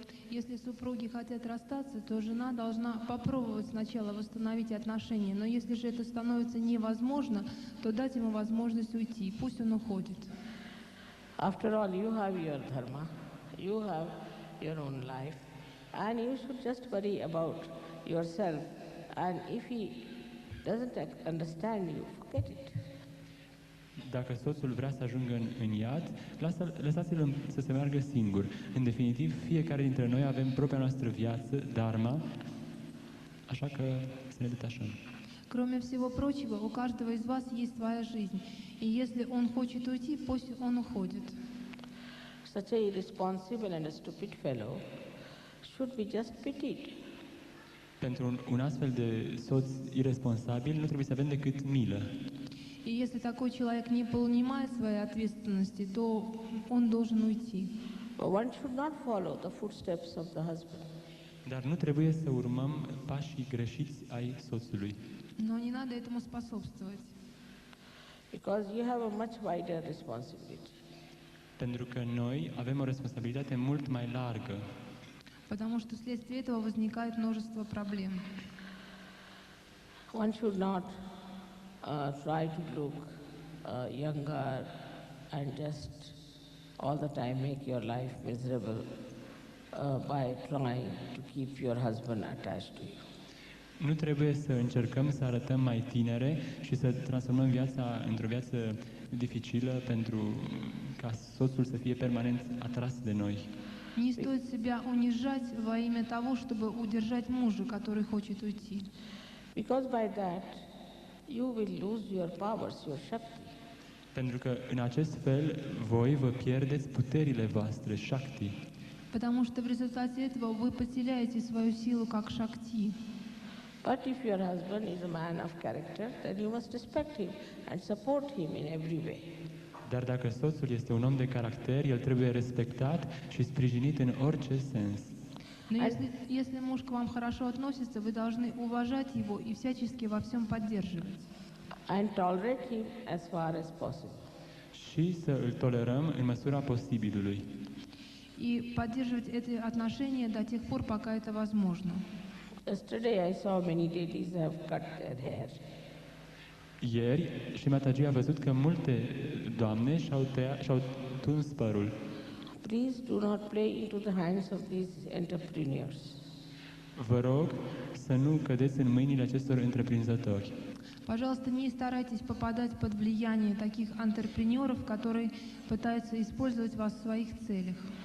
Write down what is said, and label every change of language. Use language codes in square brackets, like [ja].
[ru] Если супруги хотят расстаться, то жена должна попробовать сначала восстановить отношения. Но если же это становится невозможно, то дать ему возможность уйти. Пусть он уходит. [en] After all, you have your dharma, you have your own life, and you should just worry about yourself. And if he doesn't understand you, forget it. [ro] Dacă soțul vrea să ajungă în iad, lăsați-l să se meargă singur. În definitiv, fiecare dintre noi avem propria noastră viață, dharma, așa că să ne detașăm. [ru] Кроме всего прочего, у каждого из вас есть своя жизнь. И если он хочет уйти, пусть он уходит. [en] Such a irresponsible and a stupid fellow should be just pitied. [ro] Pentru un astfel de soț irresponsabil nu trebuie să avem decât milă. [ru] И если такой человек не понимает своей ответственности, то он должен уйти. [en] But one should not follow the footsteps of the husband. [ro] Dar nu trebuie să urmăm pașii greșiți ai soțului. [ru] Но не надо этому способствовать. [en] Because you have a much wider responsibility. [ro] Pentru că noi avem o responsabilitate mult mai largă. [ru] Потому что вследствие этого возникает множество проблем. [en] One should not try to look younger and just all the time make your life miserable by trying to keep your husband attached to you. [ro] Nu trebuie să încercăm să arătăm mai tinere și să transformăm viața într-o viață dificilă pentru ca soțul să fie permanent atras de noi. [ru] Не стоит себя унижать во имя того, чтобы удержать мужа, который хочет уйти. [en] Because by that you will lose your powers, your shakti. [ro] Pentru că în acest fel voi vă pierdeți puterile voastre, shakti. [ru] Потому что в результате этого вы потеряете свою силу как шакти. [en] But if your husband is a man of character, then you must respect him and support him in every way. [ro] Dar dacă soțul este un om de caracter, el trebuie respectat și sprijinit în orice sens. [ru] Но если муж к вам хорошо относится, вы должны уважать его и всячески во всем поддерживать. [en] And tolerate him as far as possible. [ro] Și să îl tolerăm în măsura posibilului. [ru] И поддерживать эти отношения до тех пор, пока это возможно. [en] Yesterday I saw many ladies have cut their hair. [ro] Ieri, și Mataji a văzut că multe doamne și-au tuns părul. [en] Please do not play into the hands of these entrepreneurs. [ro] Vă rog să nu cădeți în mâinile acestor întreprinzători. [ru] Пожалуйста, не старайтесь попадать под влияние таких антрепренеров, которые пытаются использовать вас в своих целях.